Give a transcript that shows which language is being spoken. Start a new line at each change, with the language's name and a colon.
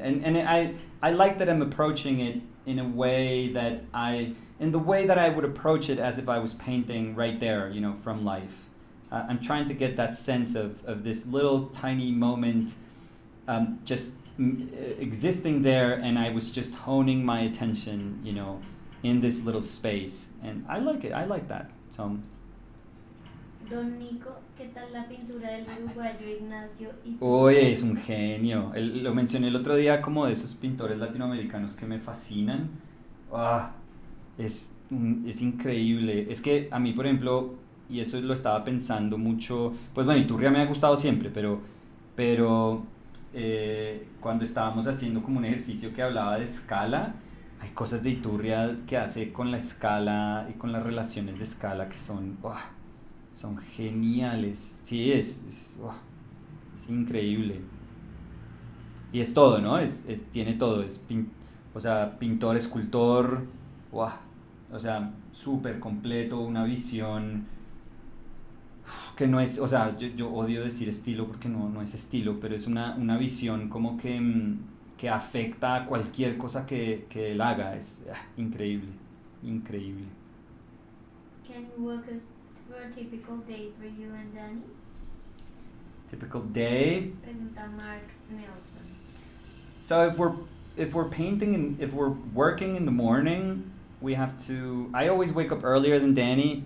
English: And I like that I'm approaching it in a way that I would approach it as if I was painting right there, from life. I'm trying to get that sense of this little tiny moment just existing there, and I was just honing my attention, in this little space, and I like it. I like that. So,
Spanish: Don Nico, ¿qué tal la pintura del uruguayo Ignacio? Oye, es un genio. Lo mencioné el otro día como de esos pintores latinoamericanos que me fascinan. Es increíble. Es que a mí, por ejemplo, y eso lo estaba pensando mucho, pues bueno, Iturria me ha gustado siempre, pero cuando estábamos haciendo como un ejercicio que hablaba de escala, hay cosas de Iturria que hace con la escala y con las relaciones de escala que son geniales. Sí, es increíble. Y es todo, ¿no? Tiene todo. Pintor, escultor, o sea, súper completo, una visión que no es, yo odio decir estilo porque no es estilo, pero es una visión como que afecta a cualquier cosa que él haga. Es increíble.
English: Can you walk us through a typical day for you and Danny? Typical day?
Spanish: Pregunta Mark Nelson.
English: So if we're painting and if we're working in the morning, we have to, I always wake up earlier than Danny.